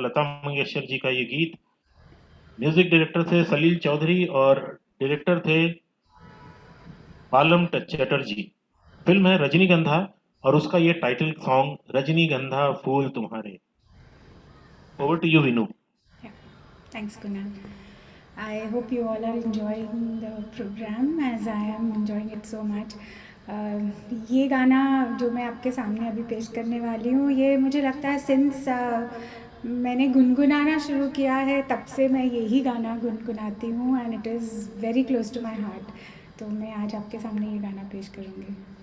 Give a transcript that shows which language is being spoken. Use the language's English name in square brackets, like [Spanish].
[Hindi] लता मंगेशकर जी का ये गीत, म्यूजिक डायरेक्टर थे सलील चौधरी और डायरेक्टर थे बालम चटर्जी। फिल्म है रजनीगंधा और उसका ये टाइटल सॉन्ग रजनीगंधा फूल तुम्हारे। [English] Over to you Vinu. Thanks, Kunal. I hope you all are enjoying the program as I am enjoying it so much. [Hindi] ये गाना जो मैं आपके सामने अभी पेश करने वाली हूँ, ये मुझे लगता है सिंस मैंने गुनगुनाना शुरू किया है तब से मैं यही गाना गुनगुनाती हूँ, [English] And it is very close to my heart. [Hindi] तो मैं आज आपके सामने ये गाना पेश करूँगी।